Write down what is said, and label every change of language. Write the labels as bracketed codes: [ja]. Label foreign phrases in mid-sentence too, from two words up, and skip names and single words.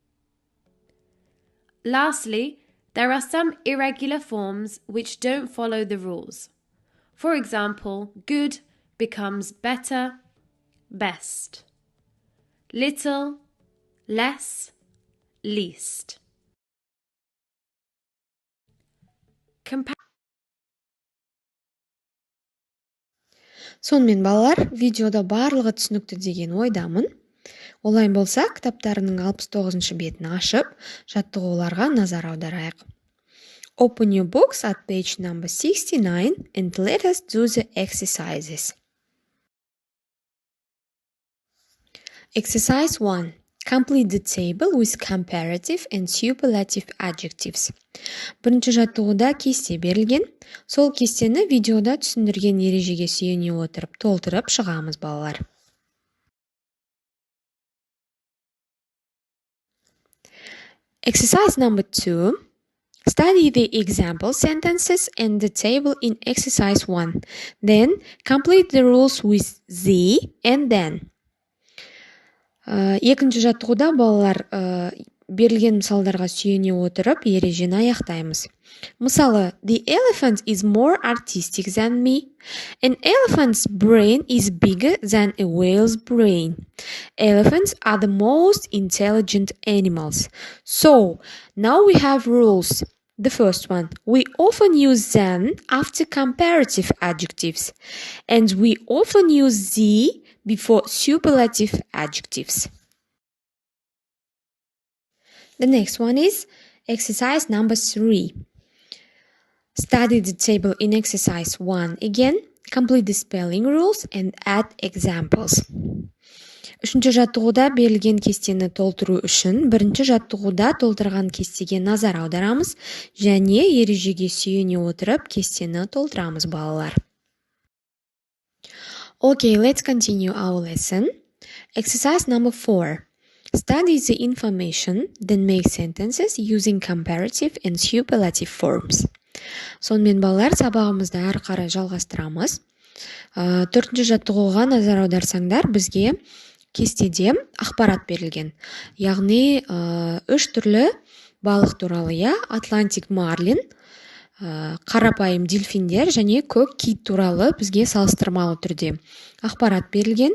[en] Lastly, there are some irregular forms which don't follow the rules. For example, good becomes better, best. Little, less, least. [kk] Сонымен балалар, видеода барлығы түсінікті деген ойдамын. Олай болса, кітаптарының 69-шы бетін ашып, жаттығуларға назар аударайық. [en] Open your books at page number 69 and let us do the exercises. Exercise 1. Complete the table with comparative and superlative adjectives. [kk] Бірінші жаттығуда кесте берілген. Сол кестені видеода түсіндірген ережеге сүйене отырып толтырып шығамыз балалар. [en] Exercise number 2. Study the example sentences and the table in exercise 1. Then complete the rules with the and then. [kk] Екінші жаттығуда балалар берілген мысалдарға сүйене отырып ережені аяқтаймыз. Мысалы, [en] the elephant is more artistic than me. An elephant's brain is bigger than a whale's brain. Elephants are the most intelligent animals. So, now we have rules. The first one, we often use than after comparative adjectives. And we often use the before superlative adjectives. The next one is exercise number 3. Study the table in exercise 1 again, complete the spelling rules and add examples. [kk] Үшінші жаттығуда берілген кестені толтыру үшін бірінші жаттығуда толтырған кестеге назар аударамыз және ережеге сүйене отырып кестені толтырамыз балалар. [en] Okay, let's continue our lesson. Exercise number 4. Study the information, then make sentences using comparative and superlative forms. [kk] Сонымен балалар, сабағымызды әрі қарай жалғастырамыз. Төртінші жаттығуға назар аударсаңдар, бізге кестеде ақпарат берілген. Яғни, 3 түрлі балық туралы, Атлантик марлин, қарапайым дельфиндер және көк кит туралы бізге салыстырмалы түрде ақпарат берілген.